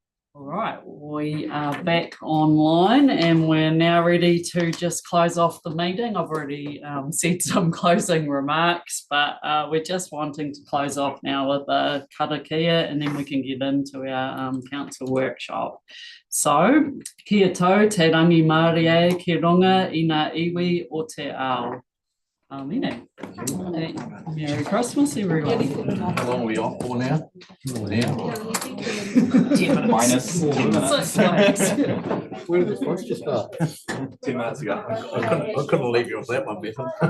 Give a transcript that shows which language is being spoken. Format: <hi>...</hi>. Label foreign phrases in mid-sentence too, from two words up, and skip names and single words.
<en>All right, we are back online and we're now ready to just close off the meeting. I've already said some closing remarks, but we're just wanting to close off now with a karakia and then we can get into our council workshop. So,</en> <mi>kia tau, te rangi Māori e, ki runga i ngā iwi o te ao.</mi> <en>Amen. Merry Christmas, everyone. How long are we off for now? Minus 10 minutes. 6 minutes. Where did this supposed to start? 10 minutes ago. I couldn't leave you off that one, Bethan.</en>